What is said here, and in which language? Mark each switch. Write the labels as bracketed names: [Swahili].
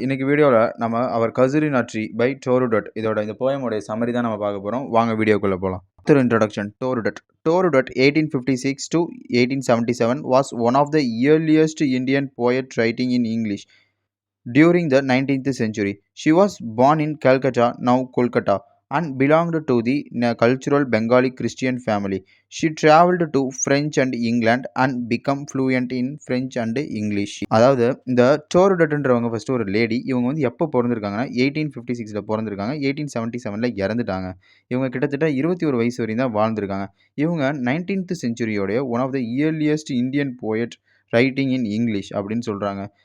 [Tamil] இன்னைக்கு வீடியோல நம்ம அவர் கசுரினா ட்ரீ பை டோருடட் இதோட இந்த போயமோட சம்மரி தான் நம்ம பார்க்க போறோம். வாங்க வீடியோக்குள்ள போலாம். [English] Author introduction. [Tamil] Torudutt. [English] Torudutt 1856 to 1877 was one of the earliest Indian poet writing in English during the 19th century. She was born in Calcutta, now Kolkata, and belonged to the cultural Bengali Christian family. She traveled to French and England and became fluent in French and English. [Tamil] அதாவது இந்த டோருடட்ன்றவங்க first ஒரு lady. இவங்க வந்து எப்போ பிறந்திருக்காங்கன்னா 1856ல பிறந்திருக்காங்க. 1877ல இறந்துட்டாங்க. இவங்க கிட்டத்தட்ட 21 வயசு வரையும் தான் வாழ்ந்திருக்காங்க. [English] இவங்க 19th செஞ்சுரியோடைய one of the earliest Indian poet writing in English [Tamil] அப்படின்னு சொல்கிறாங்க.